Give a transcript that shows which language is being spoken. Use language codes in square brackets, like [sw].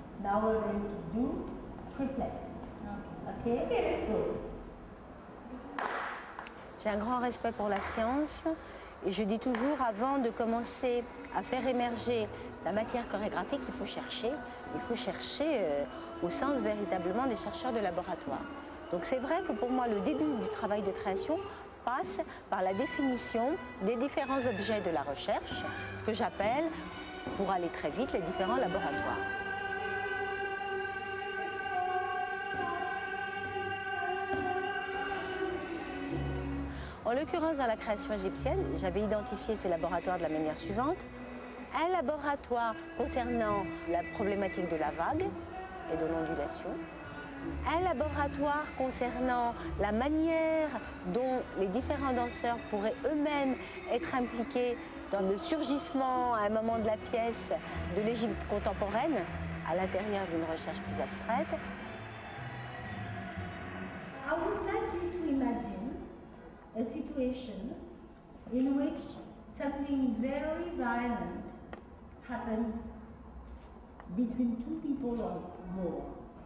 [en] Now we're going to do triplet. Okay? Let's go. [fr] J'ai un grand respect pour la science et je dis toujours, avant de commencer à faire émerger la matière chorégraphique, il faut chercher au sens véritablement des chercheurs de laboratoire. Donc c'est vrai que pour moi, le début du travail de création passe par la définition des différents objets de la recherche, ce que j'appelle, pour aller très vite, les différents laboratoires. En l'occurrence, dans la création égyptienne, j'avais identifié ces laboratoires de la manière suivante. Un laboratoire concernant la problématique de la vague et de l'ondulation. Un laboratoire concernant la manière dont les différents danseurs pourraient eux-mêmes être impliqués dans le surgissement à un moment de la pièce de l'Égypte contemporaine, à l'intérieur d'une recherche plus abstraite. [en] I would like you to imagine a situation in which something very violent happens between two people or more.